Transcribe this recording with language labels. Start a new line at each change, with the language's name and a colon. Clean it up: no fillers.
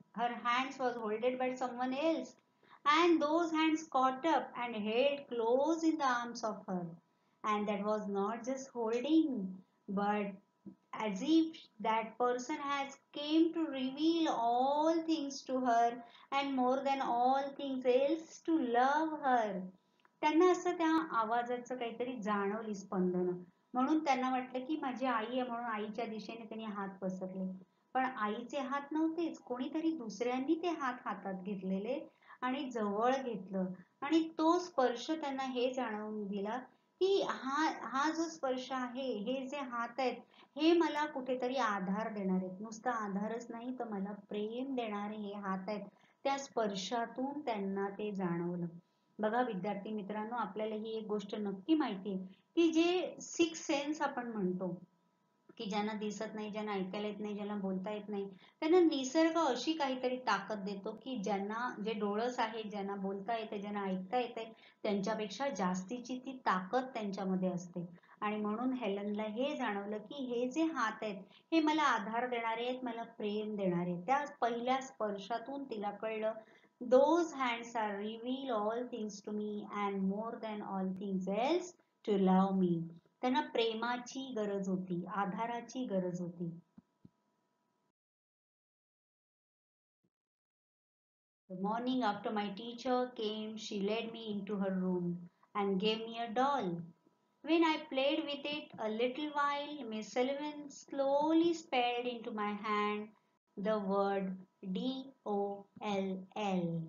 English: Her hands was holded by someone else. And those hands caught up and held close in the arms of her. And that was not just holding, but as if that person has came to reveal all things to her, and more than all things else to love her.
Marathi: त्यांना असं त्या आवाजाचं काहीतरी जाणवली स्पंदन. म्हणून त्यांना वाटलं की माझी आई आहे, म्हणून आईच्या दिशेने त्यांनी हात पसरले. पण आईचे हात नव्हतेच, कोणीतरी दुसऱ्यांनी ते हात हातात घेतलेले आणि जवळ घेतलं. आणि तो स्पर्श त्यांना हे जाणवून दिला की हा हा जो स्पर्श आहे, हे जे हात आहेत, हे मला कुठेतरी आधार देणार आहेत. नुसता आधारच नाही तर मला प्रेम देणारे हे हात आहेत. त्या स्पर्शातून त्यांना ते जाणवलं. बघा विद्यार्थी मित्रांनो, आपल्याला ही एक गोष्ट नक्की माहिती आहे की जे सिक्स सेन्स आपण म्हणतो की ज्यांना दिसत नाही, ज्यांना ऐकायला येत नाही, ज्यांना बोलता येत नाही, त्यांना निसर्ग अशी काहीतरी ताकद देतो की ज्यांना जे डोळस आहे, ज्यांना बोलता येते, ज्यांना ऐकता येते, त्यांच्यापेक्षा जास्तीची ती ताकद त्यांच्यामध्ये असते. आणि म्हणून हेलनला हे जाणवलं की हे जे हात आहेत, हे मला आधार देणारे आहेत, मला प्रेम देणारे आहेत. त्या पहिल्या स्पर्शातून तिला कळलं,
English: those hands are reveal all things to me and more than all things else to love me.
Marathi: त्यांना प्रेमाची गरज होती, आधाराची गरज होती.
English: The morning after my teacher came, she led me into her room and gave me a doll. When I played with it a little while, Miss Sullivan slowly spelled into my hand the word DOLL.